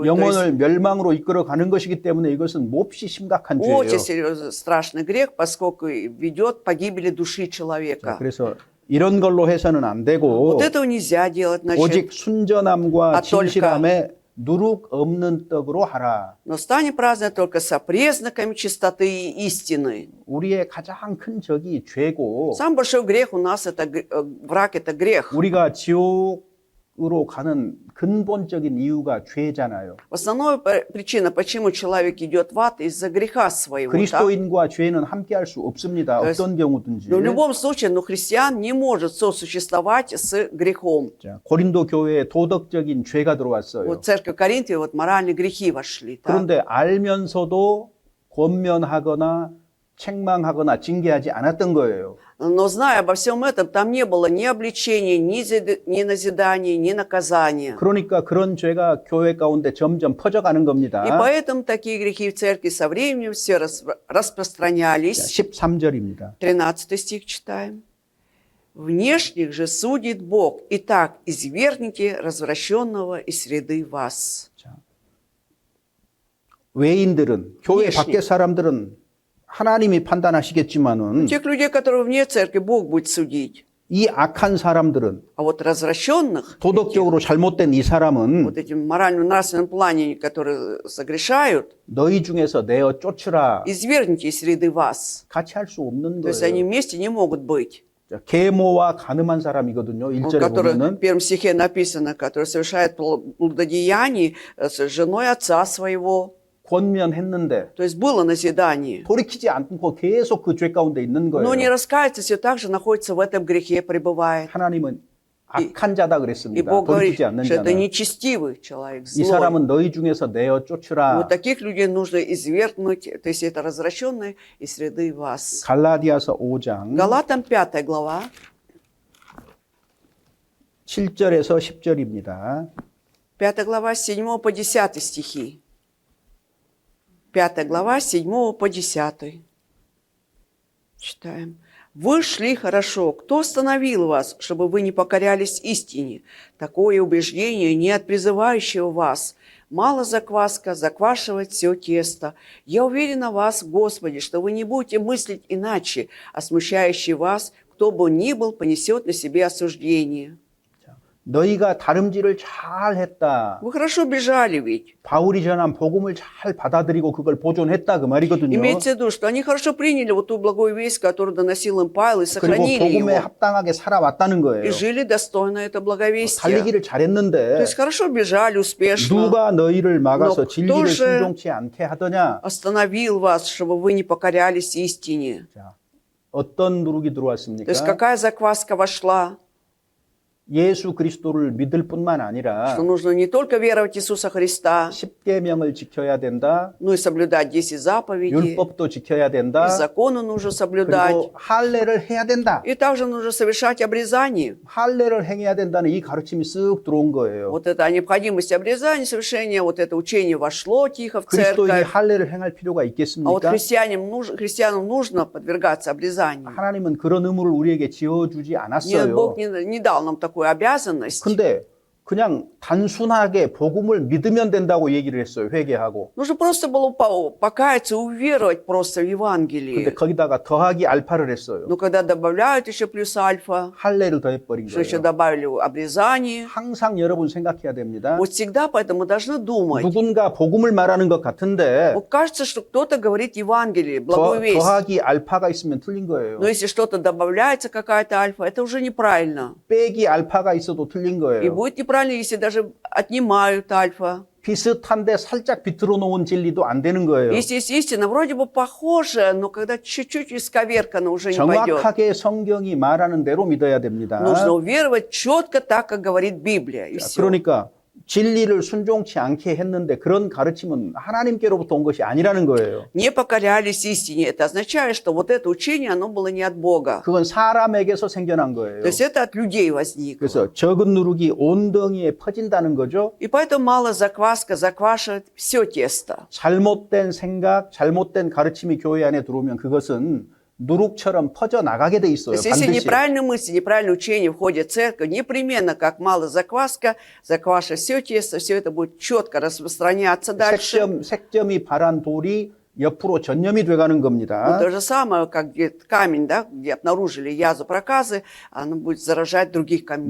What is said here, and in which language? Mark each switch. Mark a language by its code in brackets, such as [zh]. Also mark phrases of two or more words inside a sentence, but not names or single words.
[ru] То есть [ko] 영혼을 멸망으로 이끌어 가는 것이기 때문에 이것은 몹시 심각한 죄예요. [ru] очень серьезный, страшный грех, поскольку ведет к погибели души человека. [ko] 그래서 이런 걸로 해서는 안 되고 [ru] Вот этого нельзя делать, значит. [ko] 오직 순전함과 아, 진실함에 누룩 없는 떡으로 하라. [ru] Но станем праздновать только с опресноками чистоты и истины. [ko] 우리의 가장 큰 적이 죄고 [ru] Самый большой грех у нас это враг, это грех. [ko] 우리가 지옥으로 가는 근본적인 이유가 죄잖아요. [ru] Основная причина, почему человек идет в ад, из-за греха своего. так? [ko] 그리스도인과 죄는 함께할 수 없습니다. [ru] То есть, [ko] 어떤 경우든지. [ru] Но в любом случае, христиан не может сосуществовать с грехом. [ko] 자, 고린도 교회에 도덕적인 죄가 들어왔어요. [ru] Вот церковь Коринфе, вот моральные грехи вошли. так? [ko] 그런데 알면서도 권면하거나 책망하거나 징계하지 않았던 거예요. [ru] Но зная обо всем этом, там не было ни обличения, ни назидания, ни наказания. [ko] 그러니까 그런 죄가 교회 가운데 점점 퍼져가는 [ru] И [ko] 겁니다. [ru] поэтому такие грехи в церкви со временем все распространялись. [ko] 13절입니다. [ru] 13 стих читаем. «Внешних же судит Бог. Итак, извергните развращенного из среды вас». [ko] 외인들은 교회 [ru] внешних. [ko] 밖의 사람들은 하나님이 판단하시겠지만은 [ru] Тех людей, которые вне церкви, Бог будет судить. [ko] 이 악한 사람들은 [ru] А вот развращенных, [ko] 도덕적으로 잘못된 이 사람은 [ru] вот этим морально-нравственном плане, которые согрешают, [ko] 너희 중에서 내어 쫓으라 [ru] извергните из среды вас. [ko] 같이 할 수 없는 [ru] То есть они [ko] 거예요. [ru] вместе не могут быть. [ko] 자, 계모와 가늠한 사람이거든요. 1절에 [ru] Который, в [ko] 보면은 [ru] первом стихе написано, который совершает блудодеяние с женой отца своего. [ko] 권면했는데 [ru] То есть было назидание. [ko] 돌이키지 않고 계속 그 죄 가운데 있는 [ru] Но не [ko] 거예요. [ru] раскается, все так же находится в этом грехе, пребывает. [ko] 하나님은 악한 자다 [ru] И [ko] 그랬습니다. [ru] Бог говорит, [ko] 돌이키지 않는 [ru] что это [ko] 자는. [ru] нечестивый человек, [ko] 이 [ru] злой. [ko] 사람은 너희 중에서 내어 쫓으라. [ru] Вот таких людей нужно извергнуть, то есть это развращенные из среды вас. [ko] 갈라디아서 5장 [ru] Галатам 5 глава, [ko] 7절에서 10절입니다. [ru] 5 глава, с 7 по 10 стихи. 5 глава, с 7 по 10. Читаем. «Вы шли хорошо. Кто остановил вас, чтобы вы не покорялись истине? Такое убеждение не от призывающего вас. Мало закваска, заквашивать все тесто. Я уверена в вас, Господи, что вы не будете мыслить иначе, а смущающий вас, кто бы ни был, понесет на себе осуждение». [ko] 너희가 다름질을 잘 했다. [ru] Вы хорошо бежали ведь. [ko] 바울이 전한 복음을 잘 받아들이고 그걸 보존했다 그 말이거든요. [ru] Имеется в виду, что они хорошо приняли вот ту благую весть, которую доносил им Павел, и [ko] 그리고 [ru] сохранили [ko] 복음에 [ru] его. [ko] 합당하게 살아왔다는 [ru] И [ko] 거예요. [ru] жили достойно это благовестие. [ko] 달리기를 [ru] То [ko] 잘했는데 [ru] есть хорошо бежали, успешно. [ko] 누가 너희를 막아서 [ru] Но [ko] 진리를 [ru] кто же [ko] 순종치 않게 하더냐? [ru] остановил вас, чтобы вы не покорялись истине? [ko] 자, 어떤 누룩이 [ru] То есть [ko] 들어왔습니까? [ru] какая закваска вошла? [ko] 예수 그리스도를 믿을 뿐만 아니라 [ru] что нужно не только веровать в Иисуса Христа, [ko] 10계명을 지켜야 된다. [ru] но и соблюдать 10 заповедей, [ko] 율법도 지켜야 [ru] и [ko] 된다. [ru] законы нужно соблюдать, [ko] 그리고 할례를 해야 된다. [ru] и также нужно совершать обрезание. [ko] 할례를 행해야 된다는 이 가르침이 쓱 들어온 거예요. [ru] Вот эта необходимость обрезания, совершения, вот это учение вошло тихо в [ko] 그리스도인이 [ru] церковь. [ko] 할례를 행할 필요가 [ru] А вот [ko] 있겠습니까? [ru] христианам нужно подвергаться обрезанию. [ko] 하나님은 그런 의무를 우리에게 지어주지 [ru] Нет, [ko] 않았어요. [ru] Бог не дал нам такую обязанность. [ko] 근데 그냥 단순하게 복음을 믿으면 된다고 얘기를 했어요. 회개하고. [ru] Нужно просто было покаяться, уверовать просто в [ko] 근데 [ru] Евангелие. [ko] 거기다가 더하기 알파를 했어요. [ru] Но когда добавляют еще плюс альфа, [ko] 할례를 더해버린 [ru] что еще [ko] 거예요. [ru] добавили обрезание, [ko] 항상 여러분 생각해야 됩니다. [ru] вот всегда поэтому мы должны думать. [ko] 누군가 복음을 말하는 것 같은데 [ru] Вот кажется, что кто-то говорит Евангелие, благую весть. [ko] 더하기 알파가 있으면 틀린 거예요. [ru] Но если что-то добавляется, какая-то альфа, это уже неправильно. [ko] 빼기 알파가 있어도 틀린 [ru] И [ko] 거예요. [ru] будет неправильно, если даже отнимают альфа. [ko] 비슷한데 살짝 비틀어 놓은 진리도 안 되는 거예요. [ru] Если есть истина, вроде бы похожая, но когда чуть-чуть исковеркана, уже не пойдет. [ko] 정확하게 성경이 말하는 대로 믿어야 됩니다. [ru] Нужно уверовать четко так, как говорит Библия. И все. [ko] 그러니까 진리를 순종치 않게 했는데 그런 가르침은 하나님께로부터 온 것이 아니라는 거예요. [ru] Не покорялись истине. Это означает, что вот это учение, оно было не от Бога. [ko] 그건 사람에게서 생겨난 거예요. [ru] То есть это от людей возникло. [ko] 그래서 적은 누룩이 온 덩이에 퍼진다는 거죠. [ru] И поэтому мало закваска заквашивает все тесто. [ko] 잘못된 생각, 잘못된 가르침이 교회 안에 들어오면 그것은 누룩처럼 퍼져 나가게 돼 [ru] То [ko] 있어요. [ru] есть если [ko] 반드시. [ru] неправильные мысли, неправильное учение входит в церковь, непременно, как мало закваска, закваша все тесто, все это будет четко распространяться дальше. [ko] 색점이 바란 돌이 옆으로 전염이 돼가는 [ru] Вот [ko] 겁니다. [ru] то же самое, как где камень, да, где обнаружили язу проказы, оно будет заражать других камней.